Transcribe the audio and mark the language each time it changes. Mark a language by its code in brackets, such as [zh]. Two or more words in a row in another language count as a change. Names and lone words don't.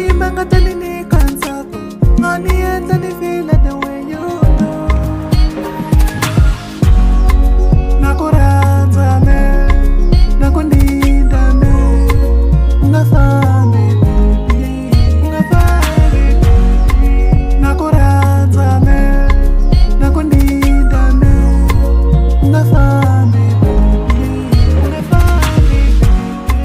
[ts] nga ta ni nyika ntsako, nga ni endla ni [en] feel the way you do. [ts] Na ku rhandza me, na ku ndinda me, u nga fambi baby, u nga fambi baby. Na ku rhandza me, na ku ndinda me, u nga fambi baby, u nga fambi baby.